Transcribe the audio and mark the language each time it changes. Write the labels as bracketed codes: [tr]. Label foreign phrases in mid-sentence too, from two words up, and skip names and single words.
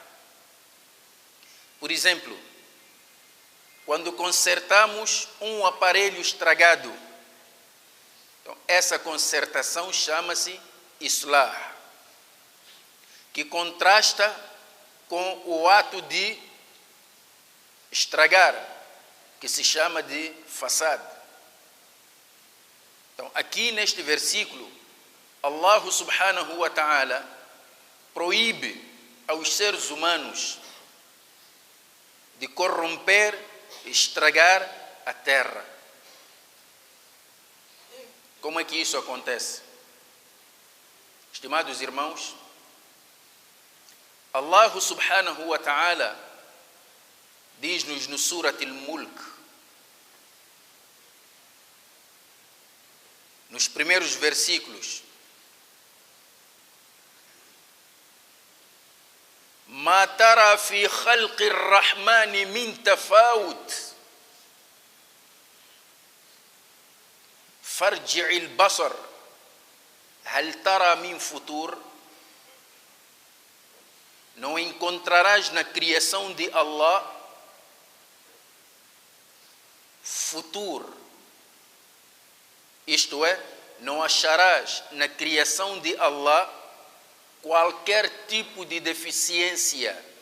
[pt] Por exemplo, quando consertamos um aparelho estragado, então, essa consertação chama-se islah, que contrasta com o ato de estragar, que se chama de fasad. Então, aqui neste versículo, [ar] الله سبحانه وتعالى [pt] proíbe aos seres humanos de corromper, estragar a terra. Como é que isso acontece? Estimados irmãos, [ar] الله سبحانه وتعالى [pt] diz-nos no Surat al-Mulk, nos primeiros versículos: [ar] ما ترى في خلق الرحمن من تفاوت فارجع البصر هل ترى من فطور. [pt] Não encontrarás na criação de Allah futuro. Isto é, não acharás na criação de Allah qualquer tipo de deficiência.